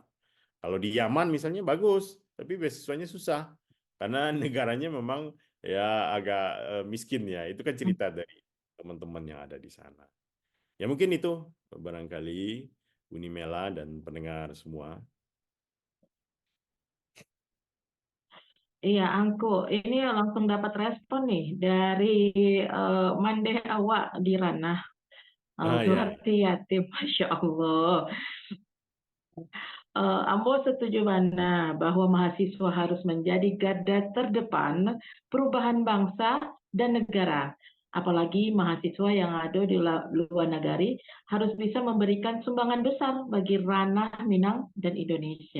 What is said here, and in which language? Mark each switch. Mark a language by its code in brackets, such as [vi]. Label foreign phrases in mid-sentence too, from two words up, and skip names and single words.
[id] Kalau di Yaman misalnya bagus, tapi beasiswanya susah karena negaranya memang ya agak miskin ya. Itu kan cerita dari teman-teman yang ada di sana. Ya mungkin itu barangkali Unimela dan pendengar semua. Iya, Angku, ini langsung dapat respon nih dari Mande Awak di ranah Suharti Yatim, [ar] Masya Allah. [id] Ambo setuju mana bahwa mahasiswa harus menjadi garda terdepan perubahan bangsa dan negara. Apalagi mahasiswa yang ada di luar negeri harus bisa memberikan sumbangan besar bagi ranah Minang dan Indonesia.